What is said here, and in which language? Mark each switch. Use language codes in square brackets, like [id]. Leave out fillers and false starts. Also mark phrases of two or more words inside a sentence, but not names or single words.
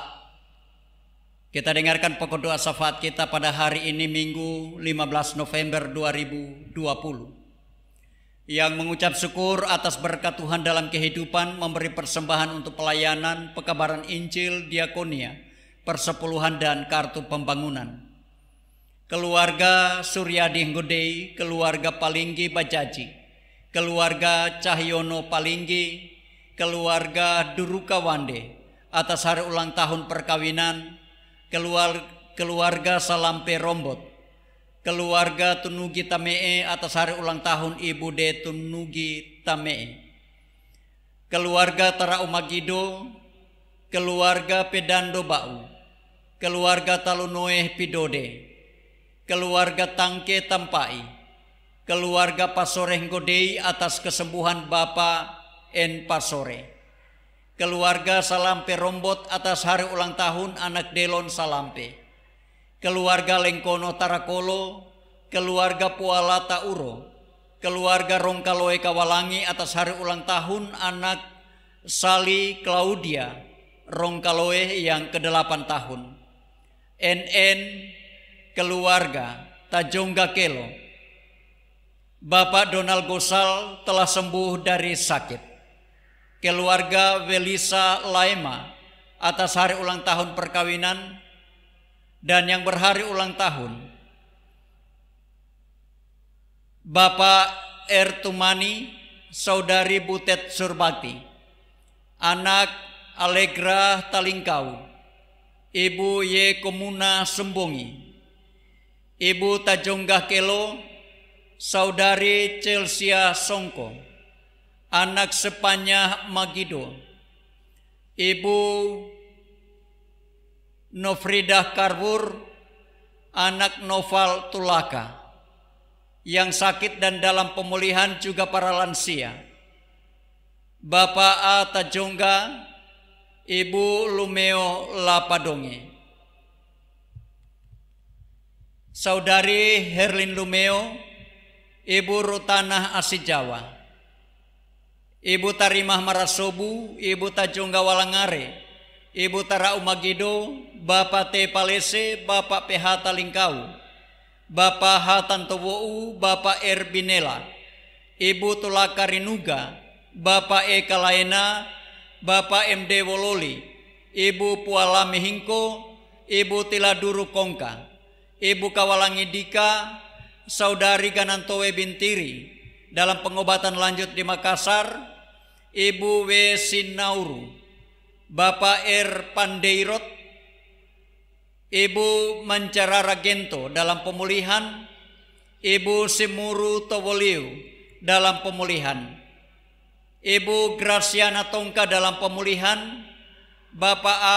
[id] Kita dengarkan pokok doa syafaat kita pada hari ini Minggu 15 November 2020. Yang mengucap syukur atas berkat Tuhan dalam kehidupan, memberi persembahan untuk pelayanan, pekabaran Injil, diakonia, persepuluhan dan kartu pembangunan. Keluarga Suryadi Nggodei, keluarga Palinggi Bajaji, keluarga Cahyono Palinggi, keluarga Duruka Wande atas hari ulang tahun perkawinan, keluarga Salampe Rombot, keluarga Tunugi Tamee atas hari ulang tahun Ibu De Tunugi Tamee, keluarga Tara Umagido, keluarga Pedando Bau, keluarga Talunoeh Pidode, keluarga Tangke Tampai, keluarga Pasore Nggodei atas kesembuhan Bapak N. Pasore, keluarga Salampe Rombot atas hari ulang tahun anak Delon Salampe, keluarga Lengkono Tarakolo, keluarga Puala Tauro, keluarga Rongkaloe Kawalangi atas hari ulang tahun anak Sali Claudia Rongkaloe yang ke-8 tahun, NN keluarga Tajongga Kelo, Bapak Donald Gosal telah sembuh dari sakit, keluarga Welisa Laema atas hari ulang tahun perkawinan, dan yang berhari ulang tahun Bapak Ertumani, Saudari Butet Surbakti, anak Allegra Talingkau, Ibu Ye Komuna Sembongi, Ibu Tajongga Kelo, Saudari Chelsea Songko, anak Sepanya Magido, Ibu Nofrida Karwur, anak Noval Tulaka, yang sakit dan dalam pemulihan juga para lansia, Bapak A. Tajongga, Ibu Lumeo Lapadonge, Saudari Herlin Lumeo, Ibu Rutanah Asijawa, Ibu Tarimah Marasobu, Ibu Tajongga Walangare, Ibu Tara Umagido, Bapak T. Palese, Bapak PH Talingkau, Bapak H. Tantowou, Bapak R. Binela, Ibu Tulaka Rinuga, Bapak E. Kalaena, Bapak MD Wololi, Ibu Puala Mihingko, Ibu Tiladuru Kongka, Ibu Kawalangi Dika, Saudari Ganantowe Bintiri dalam pengobatan lanjut di Makassar, Ibu W. Sinauru, Bapak R. Pandeirot, Ibu Mancarara Gento dalam pemulihan, Ibu Simuru Towoliu dalam pemulihan, Ibu Graciana Tongka dalam pemulihan, Bapak A.